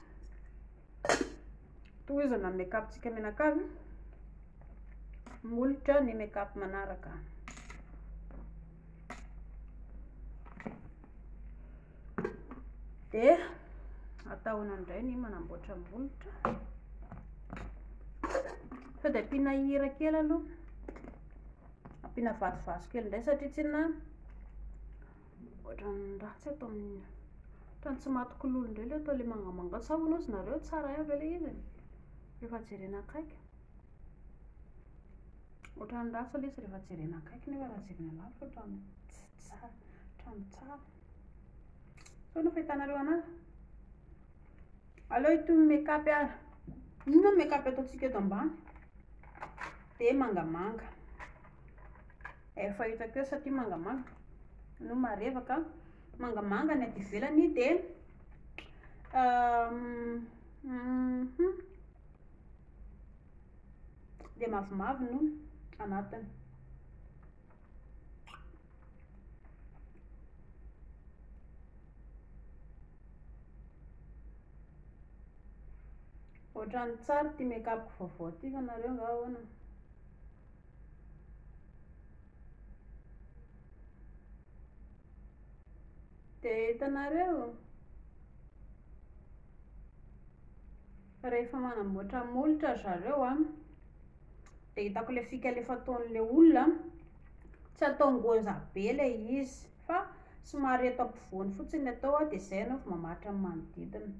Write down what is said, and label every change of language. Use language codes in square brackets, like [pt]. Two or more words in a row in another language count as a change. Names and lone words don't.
[mg] Tohizana make-up-tsika menakavy. Molotra ny make-up manaraka. Dia atahona indray ny manamboatra molotra. Sao dia ampiana hira kely aloha. Ampiana vasovaso kely indray satria tsy na ohatran'ny raha tsy atao amin'ny ohatran'ny tsy maty kololo indray ilay atao ilay mangamanga. Sao ozy nareo tsara avy ilay izy. Rehefa jerena akaiky. Ohatran'ny ratsy ilay izy rehefa jerena akaiky nefa raha jerena lavitra ohatran'ny tsy tsara. Ohatran'ny tsara. Sao no fahitanareo anazy? Aleo itony make-up ary. Inona make-up ataontsika eto ambany? Dia mangamanga. Efa hitako eo satria mangamanga no marevaka. Mangamanga ny aty ivelany dia dia mavomavo no anatiny. Ohatran'ny tsara ty make-up vaovao ty fa nareo nga ahoana? Dia hitanareo rehefa manamboatra molotra zareo dia hitako ilay fika ilay fataon'ilay olona tsy atao ngôza be ilay izy fa somary eto ampovoany fotsiny atao dia izay ianao vao mamaritra amin'ny manodidina.